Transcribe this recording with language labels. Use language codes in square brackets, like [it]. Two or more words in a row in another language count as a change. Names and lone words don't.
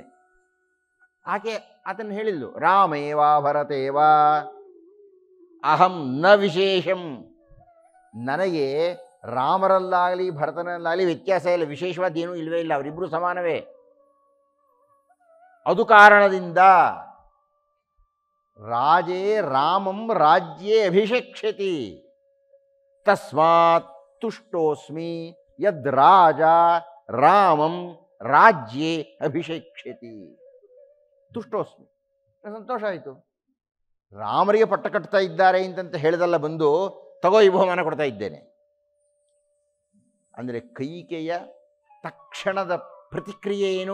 [kn] ಆಕೆ ಅದನ್ನು ಹೇಳಿದ್ಲು, [sa] ರಾಮೇವಾ ಭರತೇವಾ ಅಹಂ ನ ವಿಶೇಷಂ. [kn] ನನಗೆ ರಾಮರಲ್ಲಾಗಲಿ ಭರತನಲ್ಲಾಗಲಿ ವ್ಯತ್ಯಾಸ ಇಲ್ಲ, ವಿಶೇಷವಾದೇನೂ ಇಲ್ಲವೇ ಇಲ್ಲ, ಅವರಿಬ್ಬರು ಸಮಾನವೇ. ಅದು ಕಾರಣದಿಂದ [sa] ರಾಜೇ ರಾಮಂ ರಾಜ್ಯೇ ಅಭಿಷೇಕ್ಷತಿ, ತಸ್ಮಾತ್ ತುಷ್ಟೋಸ್ಮಿ ಯದ್ ರಾಜ ರಾಮಂ ರಾಜ್ಯೇ ಅಭಿಷೇಕ್ಷತಿ. [kn] ತುಷ್ಟೋಸ್ಮಿ, ಸಂತೋಷ ಆಯಿತು. ರಾಮರಿಗೆ ಪಟ್ಟ ಕಟ್ತಾ ಇದ್ದಾರೆ ಅಂತಂತ ಹೇಳಿದಲ್ಲ, ಬಂದು ತಗೋ ಈ ಬಹುಮಾನ ಕೊಡ್ತಾ ಇದ್ದೇನೆ ಅಂದರೆ ಕೈಕೆಯ ತಕ್ಷಣದ ಪ್ರತಿಕ್ರಿಯೆ ಏನು?